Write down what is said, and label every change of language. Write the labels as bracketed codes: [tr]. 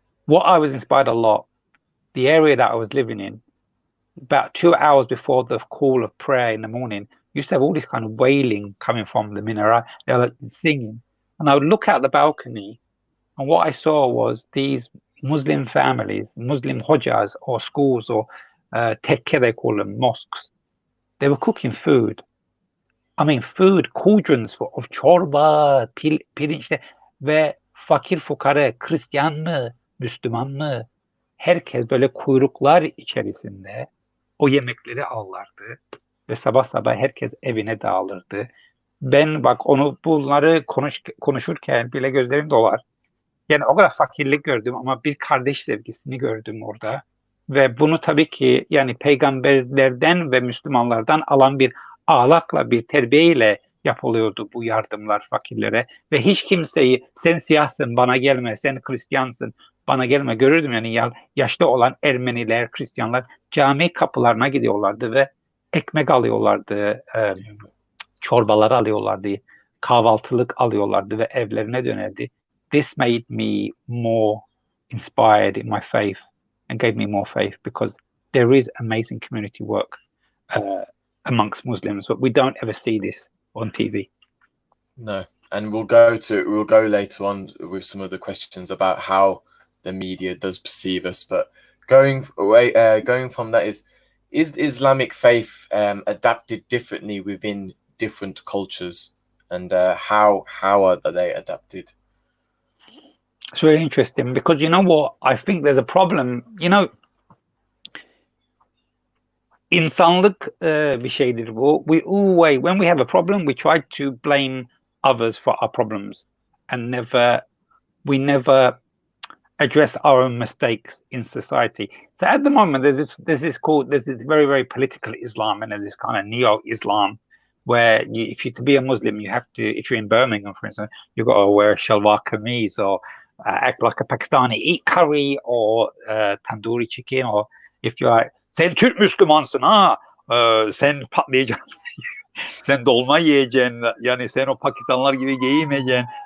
[en] What I was inspired a lot, the area that I was living in, about 2 hours before the call of prayer in the morning, used to have all this kind of wailing coming from the minaret. They were like singing. And I would look out the balcony, and what I saw was these Muslim families, Muslim hojas or schools, or tekke, they call them, mosques. They were cooking food. I mean, food, cauldrons of [tr] çorba, pirinçle, ve fakir fukara, Hristiyan mı, Müslüman mı, herkes böyle kuyruklar içerisinde o yemekleri alırdı ve sabah sabah herkes evine dağılırdı. Ben bak bunları konuşurken bile gözlerim dolar. Yani o kadar fakirlik gördüm ama bir kardeş sevgisini gördüm orada. Ve bunu tabii ki yani peygamberlerden ve Müslümanlardan alan bir ahlakla, bir terbiyeyle yapılıyordu bu yardımlar fakirlere. Ve hiç kimseyi sen siyahsın bana gelme, sen Hristiyansın bana gelme, görürdüm yani yaşlı olan Ermeniler, Hristiyanlar cami kapılarına gidiyorlardı ve ekmek alıyorlardı, çorbaları alıyorlardı, kahvaltılık alıyorlardı ve evlerine dönerdi. [en] This made me more inspired in my faith and gave me more faith, because there is amazing community work amongst Muslims, but we don't ever see this on TV. No, and we'll go later on with some of the questions about how the media does perceive us. But going from that, is the Islamic faith adapted differently within different cultures, and how are they adapted? It's very interesting, because you know what, I think there's a problem. You know, [tr] insanlık bir şeydir bu. [en] When we have a problem, we try to blame others for our problems, and we never address our own mistakes in society. So at the moment, there's this very, very political Islam, and there's this kind of neo-Islam where to be a Muslim, you have to, if you're in Birmingham, for instance, you've got to wear a shalwar kameez, or act like a Pakistani, eat curry or tandoori chicken, or if you're like, [tr] sen Türk Müslümansın ha, sen patlayacaksın, sen dolma yiyeceksin, yani sen o Pakistanlılar gibi giyinmeyeceksin.